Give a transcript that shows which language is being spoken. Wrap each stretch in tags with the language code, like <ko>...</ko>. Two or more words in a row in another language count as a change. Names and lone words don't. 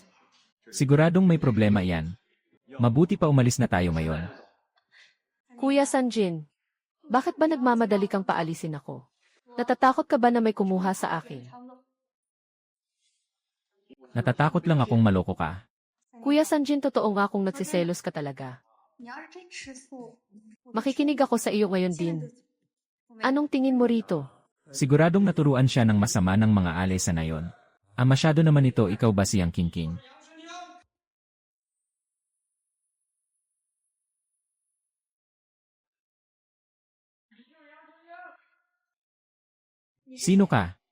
<tl>Siguradong may problema iyan. Mabuti pa umalis na tayo ngayon. Kuya Sanjin, bakit ba nagmamadali kang paalisin ako? Natatakot ka ba na may kumuha sa akin? Natatakot lang akong maloko ka. Kuya Sanjin, totoo nga kung nagsiselos ka talaga.</tl> <zh>你要是真吃素，</zh> <tl>Makikinig ako sa iyo ngayon din. Anong tingin mo rito? Siguradong naturuan siya ng masama ng mga alay sa nayon. Masyado naman ito, ikaw ba siyang kingking? Sino ka?</tl>